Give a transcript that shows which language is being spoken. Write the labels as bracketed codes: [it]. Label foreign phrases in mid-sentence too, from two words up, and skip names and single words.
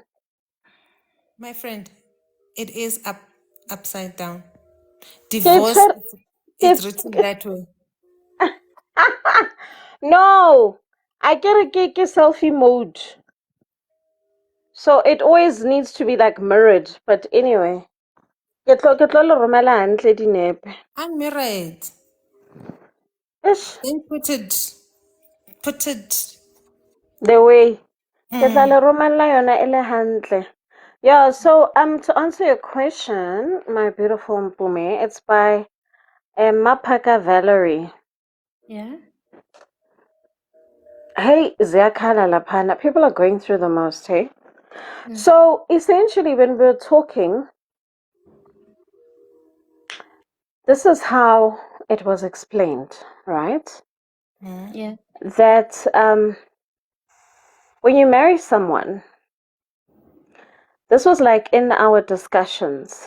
[en] My friend, it is upside down. Can Divorce, you it's written that way. No, I get a selfie mode. So it always needs to be like mirrored. But anyway. [st] Ke tlo le romela hantle dinepe. [en] I'm married. Ish, Then put it. the way. [st] Ke tla le romela yona e le hantle. [en] Yeah, so to answer your question, my beautiful Mpume, it's by Mapaka Valerie. Yeah. [zu] Hey, ziyakhala laphana. [en] People are going through the most, hey? So essentially, when we're talking, this is how it was explained, right? Yeah. That when you marry someone, this was like in our discussions,